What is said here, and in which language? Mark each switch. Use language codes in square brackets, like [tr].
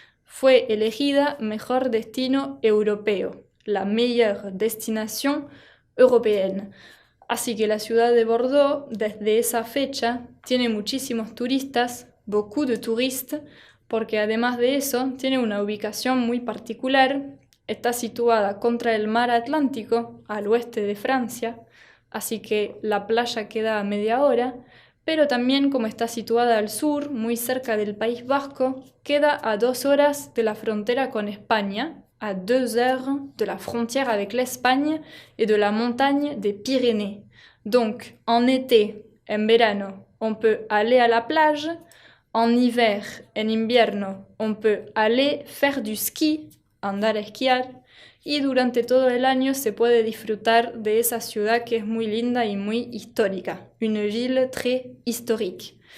[es] Fue elegida mejor destino europeo. [fr] La meilleure destination européenne. [es] Así que la ciudad de Bordeaux, desde esa fecha, tiene muchísimos turistas, [fr] beaucoup de touristes, [es] porque además de eso, tiene una ubicación muy particular. Está situada contra el mar Atlántico, al oeste de Francia, así que la playa queda a media hora, pero también como está situada al sur, muy cerca del País Vasco, queda a 2 horas de la frontera con España, [fr] à 2 heures de la frontière avec l'Espagne et de la montagne des Pyrénées. Donc, en été, [es] en verano, [fr] on peut aller à la plage. En hiver, [es] en invierno, [fr] on peut aller faire du ski, [es] andar a esquiar. Y durante todo el año se puede disfrutar de esa ciudad que es muy linda y muy histórica. [fr] Une ville très historique.